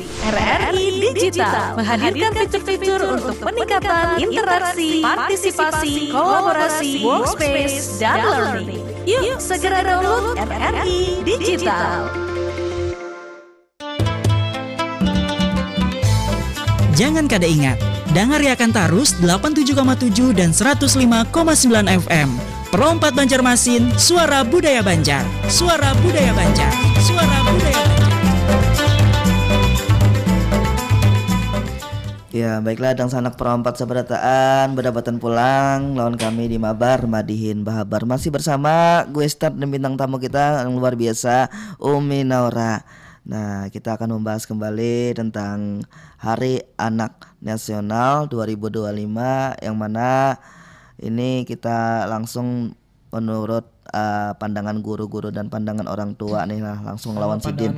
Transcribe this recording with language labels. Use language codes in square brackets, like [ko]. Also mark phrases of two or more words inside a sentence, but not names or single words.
[id] RRI Digital menghadirkan fitur-fitur untuk peningkatan interaksi, partisipasi, kolaborasi, workspace, dan learning. Yuk segera download RRI Digital. Jangan kada ingat, dengarkan terus 87,7 dan 105,9 FM. Pro 4 Banjarmasin, Suara Budaya Banjar. Suara Budaya Banjar. Suara Budaya Banjar. [bjn] Ya, baiklah dang sanak Pro 4 sabarataan berdapatan pulang lawan kami di Mabar Madihin Bahabar. [id] Masih bersama gue Start dan bintang tamu kita yang luar biasa, Umi Naura. Nah, kita akan membahas kembali tentang Hari Anak Nasional 2025 yang mana ini kita langsung menurut pandangan guru-guru dan pandangan orang tua nih lah langsung lawan Sidin.